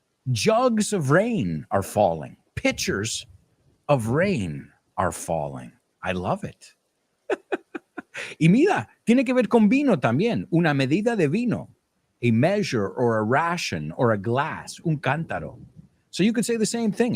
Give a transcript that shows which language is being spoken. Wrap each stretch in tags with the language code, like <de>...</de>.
<en>Jugs of rain are falling. Pitchers of rain are falling. I love it.</en> <es>Y mira, tiene que ver con vino también. Una medida de vino.</es> <en>A measure or a ration or a glass.</en> <es>Un cántaro.</es> <en>So you could say the same thing.</en>